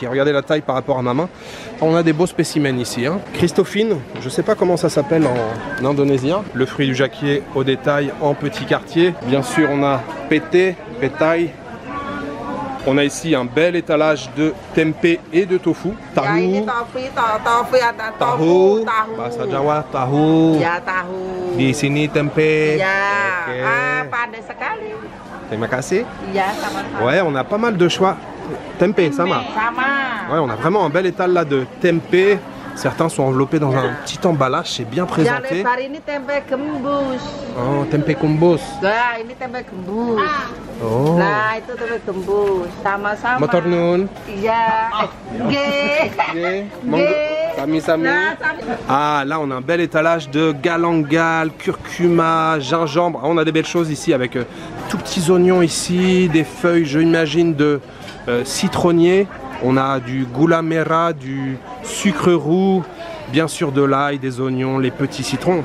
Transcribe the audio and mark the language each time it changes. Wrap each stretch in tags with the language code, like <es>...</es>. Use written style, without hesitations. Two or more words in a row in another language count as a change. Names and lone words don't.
<fr>Regardez la taille par rapport à ma main. On a des beaux spécimens ici. Hein. Christophine, je ne sais pas comment ça s'appelle en indonésien. Le fruit du jacquier au détail en petit quartier. Bien sûr, on a pété, pétail. On a ici un bel étalage de tempeh et de tofu.</fr> <id>Tahu. Tahu. Bahasa Jawa tahu. Ya, tahu. Di sini tempeh. Ya. Oke. Ah, padat sekali. Terima kasih. Ya, sama-sama.</id> <fr>Ouais, on a pas mal de choix.</fr> <id>Tempeh, sama. Sama.</id> <fr>Ouais, on a vraiment un bel étal là de tempeh. Certains sont enveloppés dans un petit emballage, c'est bien</fr> <id>Yang</id> <fr>présenté.</fr> <id>lebar ini tempe gembus. Oh, tempeh kumbus. Nah, ini tempe gembus. Oh. Nah, itu tempe gembus. Sama-sama.</id> <jv>Motor nun.</jv> <id>Iya. G.</id> <jv>Sami-sami.</jv> <id>Nah,</id> <jv>sami.</jv> <fr>Ah, là on a un bel étalage de galangal, curcuma, gingembre. Ah, on a des belles choses ici avec tout petits oignons ici, des feuilles, je imagine, de citronnier. On a du</fr> <id>gula mera,</id> <fr>du sucre roux, bien sûr de l'ail, des oignons, les petits citrons.</fr>